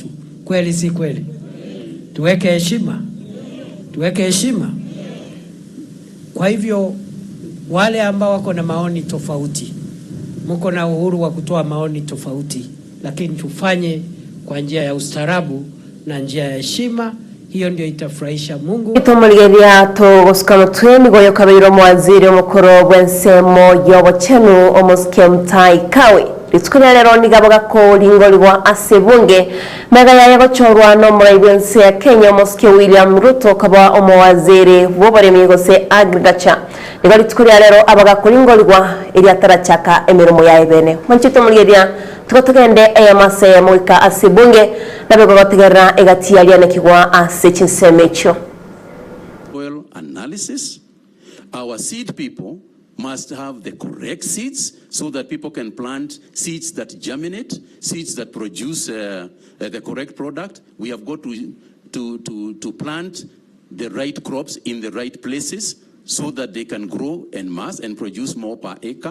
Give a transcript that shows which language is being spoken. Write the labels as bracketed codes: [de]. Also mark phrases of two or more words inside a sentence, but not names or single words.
[sw] Kweli si kweli? Tuweke heshima. Kwa hivyo wale ambao wako na maoni tofauti, mko na uhuru wa kutoa maoni tofauti, lakini tufanye kwa njia ya ustaarabu na njia ya heshima. Hiyo ndio itafurahisha Mungu. [guz] Itumurigeria tugusukana twemi goyo kabiro mwaziri mukuru bwensemo yobochenu omusike mtai kawe ritukuria rero nigabaga ko ringorwa asebunge mega yaye gochorwa no muraibwense ya Kenya omusike William Ruto kaba omwaziri wobaremi gose agriculture nigo ritukuria rero abaga kuringorwa iri atarachaka emirimo yaye bene manchito murigeria tukotugende ayamase muika asebunge nabego bategerera egati aliane kigwa asechinsemecho. [en] Soil analysis. Our seed people must have the correct seeds so that people can plant seeds that germinate, seeds that produce the correct product. We have got to plant the right crops in the right places so that they can grow en mass and produce more per acre.